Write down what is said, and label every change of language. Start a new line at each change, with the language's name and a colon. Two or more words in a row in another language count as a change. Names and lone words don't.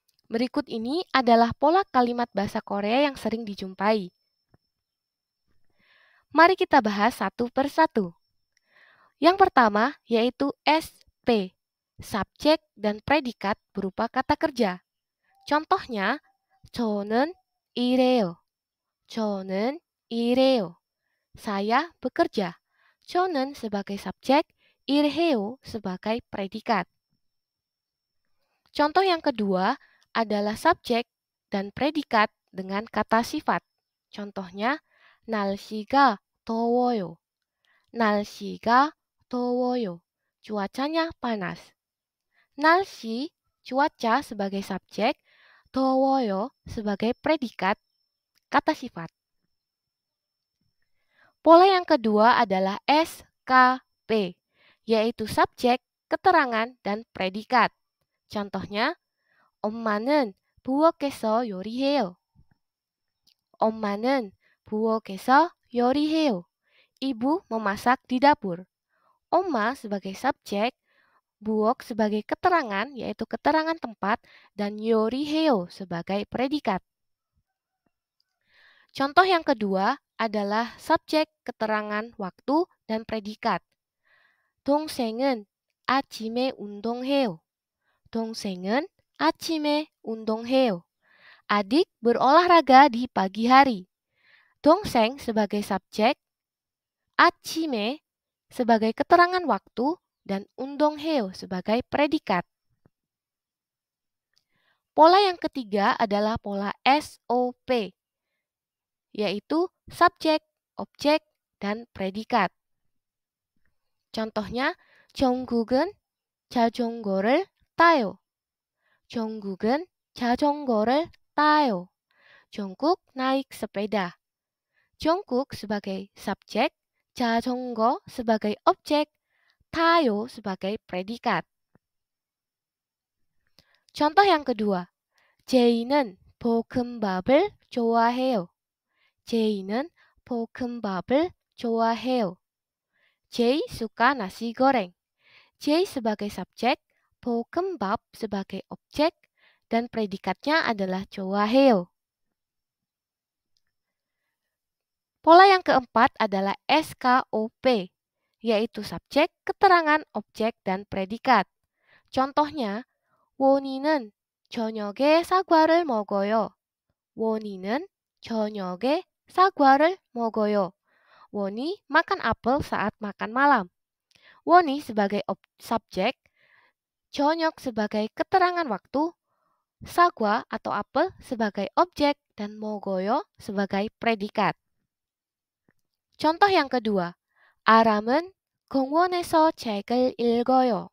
Indonesian: Berikut ini adalah pola kalimat bahasa Korea yang sering dijumpai. Mari kita bahas satu persatu. Yang pertama yaitu SP, subjek dan predikat berupa kata kerja. Contohnya,
Korean: 저는 일해요. 저는 일해요.
Indonesian: Saya bekerja. 저는 sebagai subjek, 일해요 sebagai predikat. Contoh yang kedua adalah subjek dan predikat dengan kata sifat. Contohnya,
Korean: 날씨가 더워요. 날씨가 더워요.
Indonesian: Cuacanya panas. 날씨, cuaca sebagai subjek, 더워요 sebagai predikat, kata sifat. Pola yang kedua adalah SKP, yaitu subjek, keterangan, dan predikat. Contohnya,
Korean: 엄마는 부엌에서 요리해요. 엄마는 부엌에서 요리해요.
Indonesian: Ibu memasak di dapur. Oma sebagai subjek, buok sebagai keterangan, yaitu keterangan tempat, dan 요리해요 sebagai predikat. Contoh yang kedua adalah subjek, keterangan, waktu, dan predikat.
Korean: 동생은 아침에 운동해요. 동생은 아침에 운동해요.
Indonesian: Adik berolahraga di pagi hari. 동생 sebagai subjek, 아침에 sebagai keterangan waktu, dan 운동해요 sebagai predikat. Pola yang ketiga adalah pola SOP, yaitu subjek, objek, dan predikat. Contohnya,
Korean: 정국은 자전거를 타요. 정국은 자전거를 타요.
Indonesian: Jongkuk naik sepeda. Jongkuk sebagai subjek, 자전거 sebagai objek, 타요 sebagai predikat. Contoh yang kedua,
Korean: 제이는 볶음밥을 좋아해요. 제이는 볶음밥을 좋아해요.
Indonesian: Jay suka nasi goreng. Jay sebagai subjek, 볶음밥 sebagai objek, dan predikatnya adalah 좋아해요. Pola yang keempat adalah SKOP, yaitu subjek, keterangan, objek, dan predikat. Contohnya,
Korean: 원희는 저녁에 사과를 먹어요. 원희는 저녁에 사과를 먹어요.
Indonesian: Woni makan apel saat makan malam. Woni sebagai subjek, 저녁 sebagai keterangan waktu, sagwa atau apel sebagai objek, dan 먹어요 sebagai predikat. Contoh yang kedua,
Korean: 아람은 공원에서 책을 읽어요.